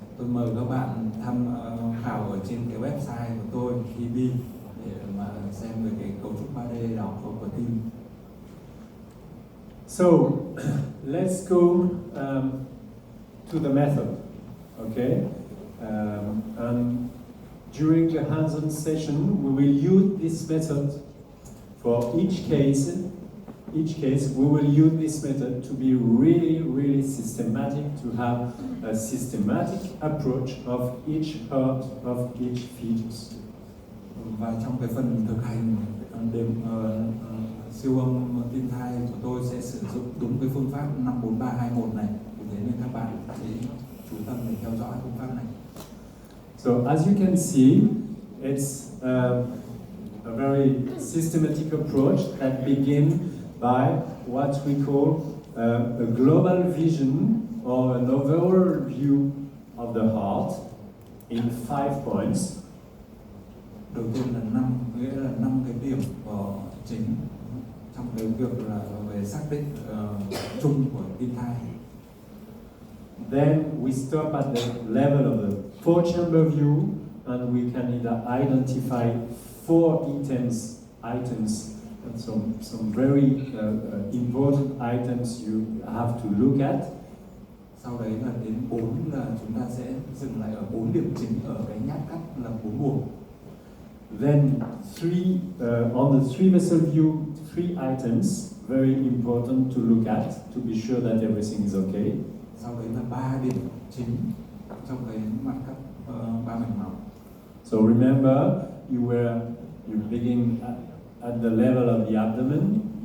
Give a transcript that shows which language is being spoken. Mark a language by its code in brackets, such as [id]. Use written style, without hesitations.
[vi] Tôi mời các bạn tham khảo ở trên cái website của tôi, BV, để mà xem về cái cấu trúc 3D đó của tim. [en] So, let's go to the method, okay? And during the hands-on session, we will use this method for each case. Each case, we will use this method to be really, really systematic, to have a systematic approach of each heart, of each fetus. [vi] Và trong cái phần thực hành đếm siêu âm tim thai của tôi sẽ sử dụng đúng cái phương pháp 54321 này. Vì thế nên các bạn hãy chú tâm để theo dõi phương pháp này. [en] So as you can see, it's a very systematic approach that begins by what we call a global vision or an overall view of the heart in 5 points. [vi] Đầu tiên là 5, nghĩa là 5 cái điểm chính trong cái việc là về xác định chung của tim thai. [en] Then we stop at the level of the 4-chamber view, and we can identify 4 items, and some very important items you have to look at. [vi] Sau đấy là đến 4 là chúng ta sẽ dừng lại ở 4 điểm chính ở cái nhát cắt là 4 buồng. [en] Then on the 3 vessel view, 3 items very important to look at to be sure that everything is okay. [vi] Sau đấy là 3 điểm chính trong cái mặt cắt 3 mạch máu. [en] So remember, you begin at the level of the abdomen.